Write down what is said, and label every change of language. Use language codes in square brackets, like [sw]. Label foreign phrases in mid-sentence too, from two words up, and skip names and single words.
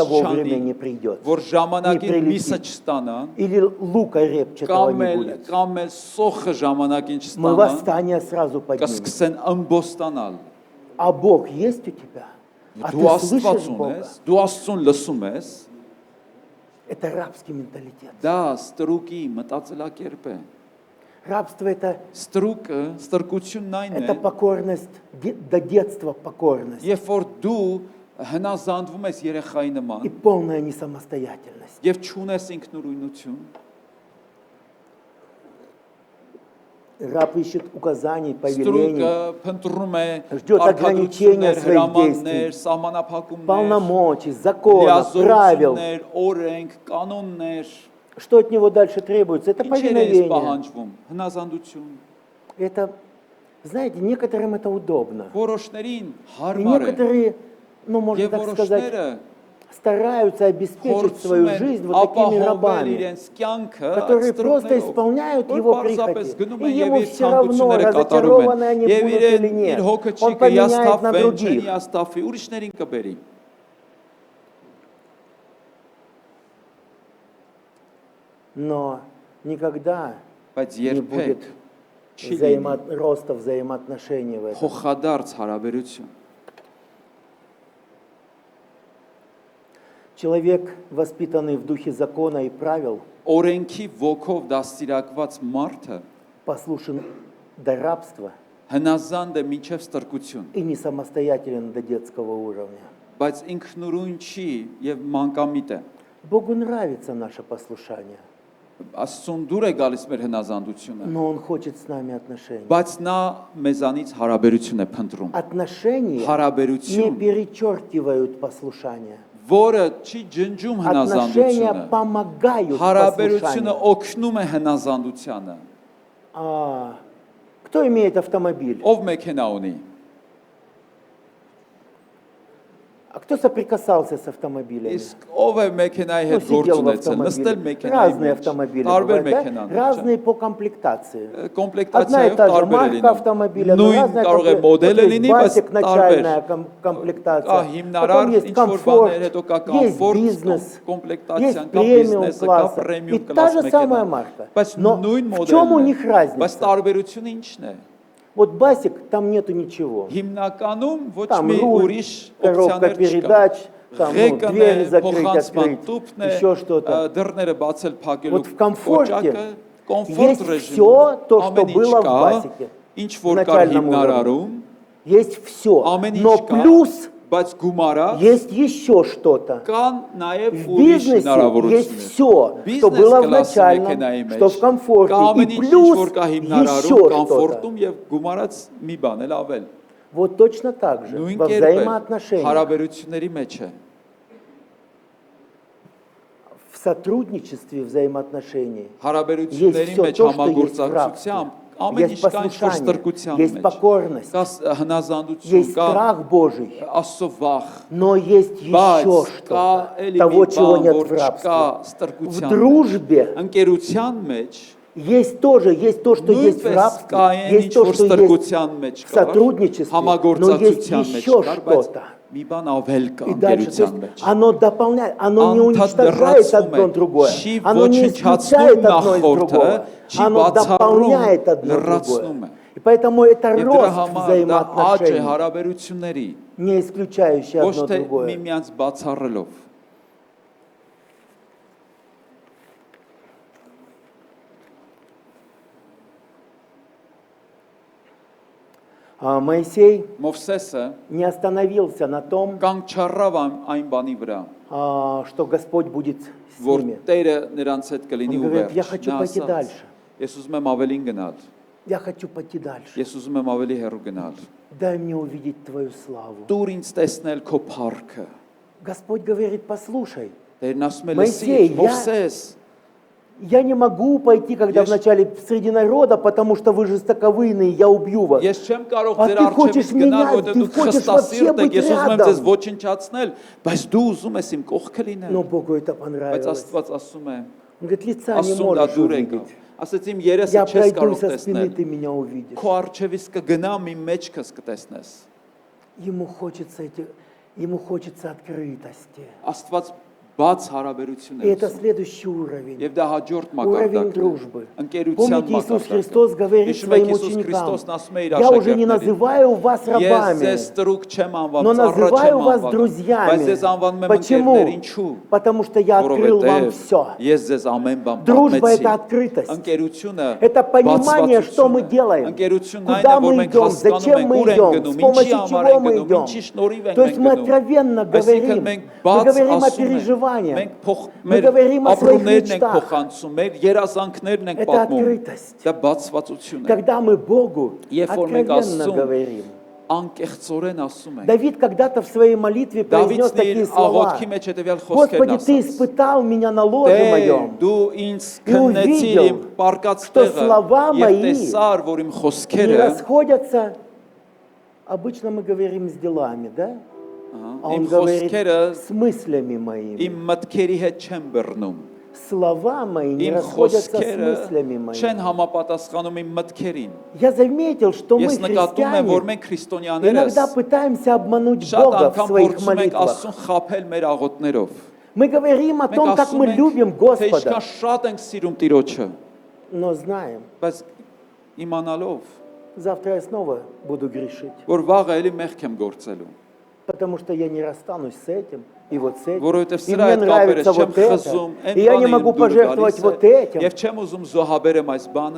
[ru] вовремя [hy] չանի, [ru] не придет. [hy] որ ժամանակին [ru] Не [hy] միսը [ru] прилетит. [hy] չստանա, [ru] Или лука репчатого не будет. [hy] կամ էլ սոխը ժամանակին [ru] Мы [hy] չստանա, [ru] восстание сразу поднимем. [hy] կսկսեն ըմբոստանալ։ [ru] А Бог есть у тебя? А [hy] Դու [ru] ты [hy] Աստված [ru] слышишь Бога? [hy] ունես, դու Աստծուն լսում ես, [ru] Это рабский менталитет. [hy] դա ստրուկի մտածելակերպ է։ [ru] Рабство [hy] Ստրուկը, ստրկությունն այն [ru] это [hy] է, [ru] покорность, до детства покорность [hy] երբ որ դու հնազանդվում ես երեխայի [ru] и [hy] նման [ru] полная несамостоятельность. [hy] եւ չունես ինքնուրույնություն, [ru] Раб ищет указаний, повелений, [hy] ստրուկը փնտրում է [ru] Ждет ограничения [hy] արկադրություններ, [ru] своих [hy] հրամաններ, [ru] действий. [hy] սահմանափակումներ, [ru] полномочий, законов, правил. [hy] լիազորություններ, օրենք, կանոններ, [ru] Что от него дальше требуется? Это [hy] ինչեր է [ru] повиновение. [hy] պահանջվում, հնազանդություն։ [ru] Это, знаете, некоторым это удобно. [hy] Որոշներին [ru] И [hy] հարմար է, [ru] некоторые, ну, можно [hy] եւ [ru] так сказать, [hy] որոշները [ru] стараются обеспечить [hy] փորձում [ru] свою [hy] են [ru] жизнь вот такими [hy] ապահովել [ru] рабами, [hy] իրենց կյանքը, [ru] которые [hy] այդ [ru] просто [hy] ստրուկներով, [ru] исполняют [hy] որ [ru] его [hy] պարզապես [ru] прихоти. [hy] գնում [ru] И [hy] են եւ [ru] ему [hy] իր [ru] все равно, [hy] ցանկությունները կատարում [ru] разочарованы [hy] են, [ru] они [hy] եւ [ru] будут или [hy] իր [ru] нет. [hy] հոգը չի [ru] Он поменяет на [hy] կհիաստափվեն, չեն [ru] других. [hy] հիաստափվի, ուրիշներին կբերի։ [ru] Но никогда [hy] Բայց [ru] не [hy] երբեք [ru] будет [hy] չի լինի [ru] роста взаимоотношений в этом. [hy] փոխադարձ հարաբերություն։ [ru] Человек, воспитанный в духе закона и правил, [hy] Օրենքի ոգով դաստիարակված մարդը [ru] послушен до рабства [hy] հնազանդ է մինչև ստրկություն, [ru] и не самостоятелен до детского уровня. [hy] բայց ինքնուրույն չի եւ մանկամիտ է։ [ru] Богу нравится наше послушание, [hy] Աստծուն դուր է գալիս մեր հնազանդությունը, [ru] но Он хочет с нами отношений. [hy] բայց նա մեզանից հարաբերություն է փնտրում։ [ru] Отношения не [hy] Հարաբերություն, [ru] перечеркивают послушание. [hy] որը չի ջնջում [ru] Отношения [hy] հնազանդությունը, [ru] помогают [hy] հարաբերությունը [ru] послушанию. [hy] օգնում է հնազանդությանը։ [ru] Кто имеет автомобиль? [hy] Ով մեքենա ունի։ [ru] А кто соприкасался с автомобилями? [hy] Իսկ ով է մեքենայի հետ գործ [ru] Сидел в [hy] ունեցել, նստել [ru] автомобиле. [hy] մեքենայի [ru] Разные [hy] մեջ։ [ru] автомобили [hy] Տարբեր [ru] бывают, да? [hy] մեքենաներ, [ru] Разные по комплектации. Одна и [hy] կոմպլեկտացիայով [ru] та же [hy] տարբեր է [ru] марка [hy] լինում։ [ru] автомобиля, но [hy] Նույն [ru] разная [hy] կարող է [ru] комплектация. [hy] մոդելը [ru] Вот есть [hy] լինի, բայց [ru] basic, [hy] տարբեր։ [ru] начальная [hy] Կա [ru] комплектация. Потом [hy] հիմնարար [ru] есть [hy] ինչ որ [ru] комфорт, [hy] բաներ, հետո кա [ru] есть [hy] կոմֆորտ, [ru] бизнес, [hy] կոմպլեկտացիան, [ru] есть [hy] կա [ru] премиум [hy] բիզնեսը, կա [ru] класса. И [hy] պրեմիում [ru] та [hy] կլաս [ru] же самая [hy] մեքենա։ [ru] марка. [hy] Բայց [ru] Но [hy] նույն [ru] в чем у [hy] մոդելն է։ [ru] них [hy] Բայց [ru] разница? [hy] տարբերությունը ի՞նչն է։ [ru] Вот Basic, там нету ничего. [hy] Հիմնականում ոչ [ru] Там [hy] մի [ru] руль, [hy] ուրիշ [ru] коробка [hy] օպցիաներ չկա։ [ru] передач, там [hy] Ղեկն է, [ru] двери закрыть, [hy] փոխանցման [ru] открыть, [hy] տուփն է, [ru] еще что-то. [hy] դռները բացել փակելու [ru] Вот в комфорте [hy] կոճակը, կոմֆորտ [ru] есть [hy] ռեժիմը, [ru] всё то, что [hy] ամեն ինչ [ru] было в [hy] կա, Basic-ը, ինչ [ru] в [hy] որ կար [ru] начальном [hy] հիմնարարում, [ru] Есть все. [hy] ամեն [ru] Но [hy] ինչ կա, [ru] плюс [hy] բայց գումարած [ru] есть еще что-то. [hy] կան նաև [ru] В [hy] ուրիշ [ru] бизнесе есть [hy] հնարավորություններ։ [ru] все, что [hy] Բիզնես [ru] было в [hy] կլասի [ru] начальном, [hy] մեքենայի մեջ, [ru] что в комфорте. [hy] կա ամեն [ru] И [hy] ինչ ինչ [ru] плюс [hy] որ կա [ru] еще [hy] հիմնարարում, [ru] что-то. [hy] կոմֆորտում եւ գումարած մի բան էլ ավել։ [ru] Вот точно так же [hy] Նույն [ru] во [hy] կերպ է [ru] взаимоотношениях, [hy] հարաբերությունների մեջ է։ [ru] в сотрудничестве взаимоотношений. [hy] Հարաբերությունների [ru] всё [hy] մեջ [ru] то, что есть в [hy] համագործակցությամբ ամեն ինչ [ru] Есть [hy] կա ինչ որ [ru] послушание, [hy] ստրկության [ru] есть [hy] մեջ։ [ru] покорность, [hy] Կա հնազանդություն, [ru] есть [hy] կա [ru] страх Божий, [hy] Աստծո վախ, [ru] но есть [hy] բայց [ru] еще [hy] կա [ru] что-то, [hy] էլի [ru] того, [hy] մի [ru] чего [hy] բան, [ru] нет [hy] որ [ru] в [hy] չկա [ru] рабстве. В [hy] ստրկության մեջ։ [ru] дружбе [hy] Ընկերության մեջ [ru] есть тоже, есть то, что есть в [hy] նույնպես [ru] рабстве, [hy] կա այն [ru] есть [hy] ինչ [ru] то, [hy] որ [ru] что есть [hy] ստրկության մեջ [ru] в [hy] կա, [ru] сотрудничестве, но есть [hy] համագործակցության մեջ [ru] еще [hy] կար, բայց [ru] что-то. [hy] մի բան ավել կա [ru] И дальше, то [hy] ընկերության [ru] есть [hy] մեջ։ [ru] оно дополняет, оно не [hy] Անդադ [ru] уничтожает [hy] դրացում է, [ru] одно другое, [hy] չի [ru] оно не исключает [hy] ոչնչացնում [ru] одно из [hy] նախորդը, [ru] другого, [hy] չի [ru] оно [hy] բացառում, [ru] дополняет одно [hy] լրացնում [ru] другое. [hy] է։ [ru] И поэтому это [hy] Եվ դրա [ru] рост [hy] համար դա աճ է [ru] взаимоотношений, [hy] հարաբերությունների, [ru] не исключающий [hy] ոչ [ru] одно [hy] թե [ru] другое. [hy] միմյանց բացառելով։ [ru] Моисей [hy] Մովսեսը [ru] не остановился на том, [hy] կանգ չառավ այն բանի վրա, [ru] что Господь будет с [hy] որ [ru] ними. [hy] Տերը նրանց հետ կլինի [ru] Он [hy] ու [ru] говорит, я [hy] վերջ։ [ru] хочу [hy] Նա [ru] пойти [hy] ասաց, [ru] дальше. [hy] Ես ուզում եմ ավելին գնալ, [ru] Я хочу пойти дальше. [hy] ես ուզում եմ ավելի հեռու գնալ։ [ru] Дай мне увидеть Твою славу. [hy] Դուր ինձ տեսնել քո փառքը։ [ru] Господь говорит, послушай, [hy] Տերն ասում է Մովսեյ, լսի, Մովսես, [ru] я не могу пойти, когда [hy] Ես- [ru] вначале среди народа, потому что вы жестоковыйные, я убью вас. [hy] ես չեմ կարող [ru] А [hy] ձեր [ru] ты хочешь [hy] առջևից գնալ, [ru] меня, [hy] որովհետև [ru] ты [hy] դուք [ru] хочешь вообще [hy] խստասիրտ եք, [ru] быть [hy] ես ուզում եմ [ru] рядом. [hy] ձեզ ոչնչացնել, բայց դու ուզում ես իմ կողքը լինել։ [ru] Но Богу это [hy] Բայց [ru] понравилось. [hy] Աստված ասում է, [ru] Он говорит, лица не [hy] ասում դա [ru] можешь [hy] դուր եկավ։ [ru] увидеть. [hy] Ասեց իմ երեսը [ru] Я [hy] չես [ru] пройду [hy] կարող [ru] со спины, [hy] տեսնել։ [ru] ты меня увидишь. [hy] Քո առջևից կգնամ իմ մեջքս կտեսնես։ [ru] Ему хочется открытости. [hy] Աստված բաց հարաբերություն [ru] И [hy] է [ru] это [hy] ուզում։ [ru] следующий уровень. [hy] Եվ դա հաջորդ [ru] Уровень [hy] մակարդակն է։ [ru] дружбы. [hy] Ընկերության [ru] Помните, Иисус [hy] մակարդակը։ [ru] Христос говорит [hy] Հիշում եք [ru] своим [hy] Հիսուս [ru] ученикам, [hy] Քրիստոսն ասում է իր [ru] я уже не [hy] աշակերտներին. [ru] называю вас [hy] Ես [ru] рабами, [hy] ձեզ տրուկ չեմ անվանում, [ru] но [hy] ծառա [ru] называю [hy] չեմ [ru] вас [hy] անվանում, բայց [ru] друзьями. [hy] ձեզ անվանում եմ [ru] Почему? [hy] ընկերներ, ինչու։ [ru] Потому что я открыл вам [hy] Որովհետև [ru] все. [hy] ես ձեզ ամեն բան [ru] Дружба – это [hy] պատմեցի։ [ru] открытость. [hy] Ընկերությունը [ru] Это понимание, что мы [hy] բացվածություն է։ [ru] делаем, [hy] Ընկերությունն այն է, [ru] куда [hy] որ [ru] мы [hy] մենք [ru] идем, [hy] հասկանում [ru] зачем [hy] ենք, [ru] мы [hy] ուր ենք [ru] идем, [hy] գնում, [ru] с [hy] ինչի [ru] помощью [hy] համար [ru] чего [hy] ենք [ru] мы [hy] գնում, [ru] идем. [hy] ինչի շնորհիվ ենք [ru] То есть [hy] մենք [ru] мы [hy] գնում։ [ru] откровенно [hy] Այսինքն [ru] говорим, [hy] մենք [ru] мы [hy] բաց [ru] говорим о [hy] ասում ենք, [ru] переживаниях, [hy] մենք [ru] мы говорим о своих [hy] ապրումներն ենք [ru] мечтах. [hy] փոխանցում, մեր երազանքներն ենք [ru] Это [hy] պատմում։ [ru] открытость. [hy] Դա բացվածություն է։ [ru] Когда мы Богу [hy] Երբ որ մենք [ru] откровенно [hy] Աստծուն [ru] говорим. [hy] անկեղծորեն ասում ենք։ [ru] Давид когда-то в своей молитве произнес [hy] Դավիթն [ru] такие [hy] իր [ru] слова. [hy] աղոթքի մեջ հետևյալ խոսքերն [ru] Господи, Ты [hy] ասաց. [ru] испытал меня на ложе [hy] Տեր, [ru] моем. [hy] դու ինձ [ru] И [hy] քննեցիր [ru] увидел, [hy] իմ պարկած [ru] что [hy] տեղը [ru] слова [hy] եւ [ru] мои [hy] տեսար, որ իմ [ru] Не [hy] խոսքերը [ru] расходятся. Обычно мы говорим с делами, да? А он [hy] իմ [ru] говорит [hy] խոսքերը [ru] с мыслями моими. [hy] իմ մտքերի հետ չեն բռնում։ [ru] Слова мои не [hy] Իմ [ru] расходятся с [hy] խոսքերը [ru] мыслями [hy] չեն [ru] моими. [hy] համապատասխանում իմ մտքերին։ [ru] Я заметил, что мы, [hy] Ես նկատում եմ, որ [ru] христиане, [hy] մենք քրիստոնյաներս [ru] иногда пытаемся обмануть [hy] շատ [ru] Бога в [hy] անգամ [ru] своих [hy] փորձում ենք [ru] молитвах. [hy] Աստծուն խաբել մեր աղոթներով։ [ru] Мы говорим о [hy] Մենք [ru] том, как [hy] ասում [ru] мы [hy] ենք, [ru] любим [hy] թե [ru] Господа, [hy] ինչքան շատ ենք սիրում Տիրոջը, [ru] но знаем, [hy] բայց իմանալով, [ru] завтра я снова буду грешить, [hy] որ վաղը էլի մեղք եմ գործելու։ [ru] потому что я не расстанусь с этим и вот с этим. [hy] Որովհետև [ru] И [hy] սրա [ru] мне [hy] հետ կապերս [ru] нравится [hy] չեմ [ru] вот это, [hy] խզում, [ru] и я не могу пожертвовать вот этим. [hy] եւ չեմ ուզում զոհաբերեմ այս բանը։